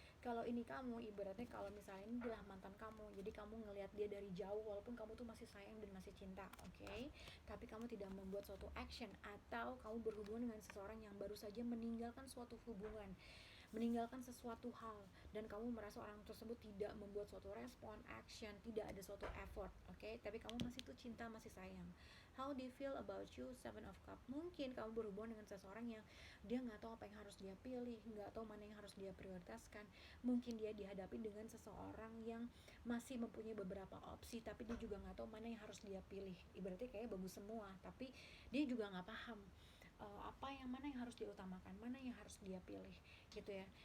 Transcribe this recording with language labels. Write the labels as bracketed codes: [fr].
[id] Kalau ini kamu, ibaratnya kalau misalnya ini adalah mantan kamu, jadi kamu ngelihat dia dari jauh walaupun kamu tuh masih sayang dan masih cinta, oke? Tapi kamu tidak membuat suatu action, atau kamu berhubungan dengan seseorang yang baru saja meninggalkan suatu hubungan, meninggalkan sesuatu hal, dan kamu merasa orang tersebut tidak membuat suatu respon, action, tidak ada suatu effort, oke? Tapi kamu masih tuh cinta, masih sayang. [en] How do you feel about you, Seven of Cup? [id] Mungkin kamu berhubungan dengan seseorang yang dia nggak tahu apa yang harus dia pilih, nggak tahu mana yang harus dia prioritaskan. Mungkin dia dihadapi dengan seseorang yang masih mempunyai beberapa opsi, tapi dia juga nggak tahu mana yang harus dia pilih. Ibaratnya kayak bagus semua, tapi dia juga nggak paham apa yang mana yang harus diutamakan, mana yang harus dia pilih, gitu ya.